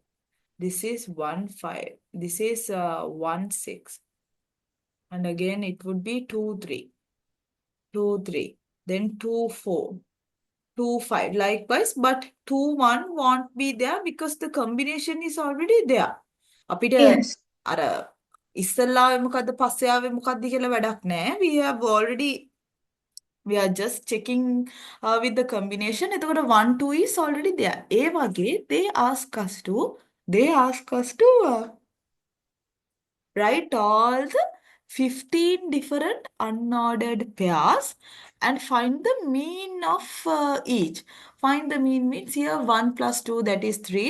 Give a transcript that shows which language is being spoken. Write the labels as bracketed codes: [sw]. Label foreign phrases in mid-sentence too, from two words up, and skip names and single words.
[en] This is 1, 5. This is 1, 6. And again it would be 2, 3. 2, 3. Then 2, 4. 2, 5. Likewise, but 2, 1 won't be there because the combination is already there. [si] අපිට [en] Yes. [si] අර ඉස්සල්ලාවේ මොකද්ද පස්සේ ආවේ මොකද්ද කියලා වැඩක් නැහැ. [en] We are just checking with the combination. එතකොට 1, 2 is already there. [si] ඒ වගේ [en] they ask us to write all the 15 different unordered pairs and find the mean of each. Find the mean means here 1 plus 2, that is 3.